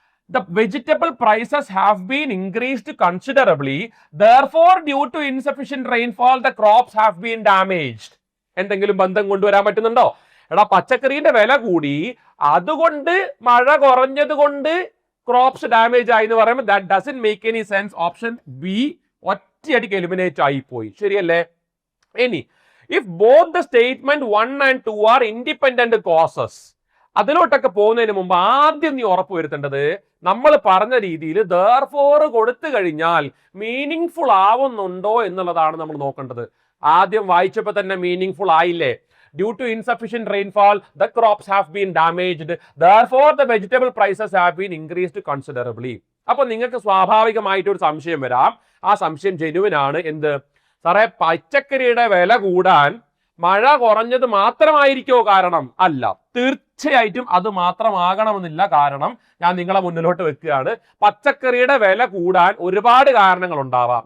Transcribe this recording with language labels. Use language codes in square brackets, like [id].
[en] The vegetable prices have been increased considerably. Therefore, due to insufficient rainfall, the crops have been damaged. [ml] എന്തെങ്കിലും ബന്ധം കൊണ്ടുവരാൻ പറ്റുന്നുണ്ടോ? എടാ, പച്ചക്കറിയുടെ വില കൂടി, അതുകൊണ്ട് മഴ കുറഞ്ഞത് കൊണ്ട് ക്രോപ്സ് ഡാമേജ് ആയി എന്ന് പറയുമ്പോൾ [en] That doesn't make any sense. [ml] Option B ഒറ്റയടിക്ക് എലിമിനേറ്റ് ആയി പോയി, ശരിയല്ലേ? ഇനി [en] if both the statement 1 and 2 are independent causes, [ml] അതിലോട്ടൊക്കെ പോകുന്നതിന് മുമ്പ് ആദ്യം നീ ഉറപ്പ് വരുത്തേണ്ടത് നമ്മൾ പറഞ്ഞ രീതിയിൽ therefore കൊടുത്തു കഴിഞ്ഞാൽ മീനിങ് ഫുൾ ആവുന്നുണ്ടോ എന്നുള്ളതാണ് നമ്മൾ നോക്കേണ്ടത്. ആദ്യം വായിച്ചപ്പോൾ തന്നെ മീനിങ് ഫുൾ ആയില്ലേ? [en] Due to insufficient rainfall, the crops have been damaged. Therefore, the vegetable prices have been increased considerably. [ml] അപ്പൊ നിങ്ങൾക്ക് സ്വാഭാവികമായിട്ട് ഒരു സംശയം വരാം. ആ സംശയം ജെനുവിൻ ആണ്. എന്ത് സാറേ, പച്ചക്കറിയുടെ വില കൂടാൻ മഴ കുറഞ്ഞത് മാത്രമായിരിക്കോ കാരണം? അല്ല, തീർച്ചയായിട്ടും അത് മാത്രമാകണമെന്നില്ല. കാരണം ഞാൻ നിങ്ങളെ മുന്നിലോട്ട് വെക്കുകയാണ്. പച്ചക്കറിയുടെ വില കൂടാൻ ഒരുപാട് കാരണങ്ങൾ ഉണ്ടാവാം.